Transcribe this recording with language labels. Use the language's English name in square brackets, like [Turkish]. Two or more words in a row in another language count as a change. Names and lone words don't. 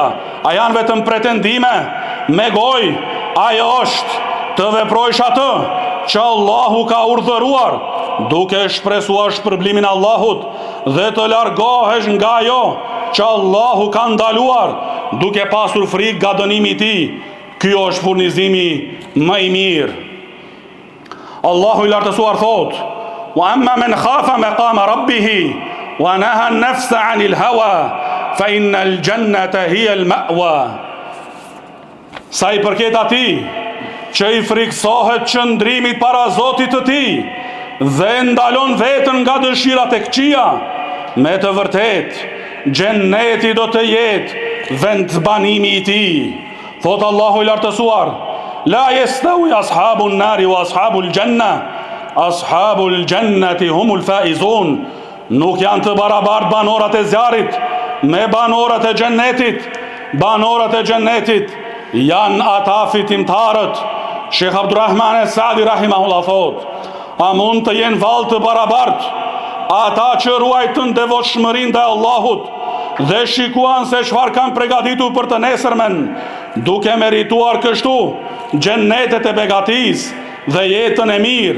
[Albanian] A janë vetëm pretendime me gojë? Ajo është të veprojsh atë që Allahu ka urdhëruar, duke shpresuar shpërblimin e Allahut dhe të largohesh nga ajo që Allahu ka ndaluar, duke pasur frikë nga dënimi i tij. Ky është furnizimi më i mirë. Allahu i lartësuar thot: [Arabic] "وأما من خاف مقام ربه ونهى النفس عن الهوى فإن الجنة هي المأوى." [Albanian] Sa i përket atij që i friksohet qëndrimit para Zotit të tij dhe ndalon veten nga dëshirat e këqija, me të vërtet xheneti do të jetë vend banimi i tij. Thot Allahu i lartësuar: [Arabic] "لا يستوي أصحاب النار وأصحاب الجنة أصحاب الجنة هم الفائزون." [Albanian] Nuk janë të barabartë banorët e zjarrit me banorët e xhennetit. Banorët e xhennetit janë ata fitimtarët. Shekh Abdurrahman Sa'di rahimahullah thot: "A mund të jenë vallë të barabartë ata që ruajtën devotshmërinë ndaj Allahut dhe shikuan se çfarë kanë përgatitur për të nesërmen, duke merituar kështu xhennetet e begatisë dhe jetën e mirë?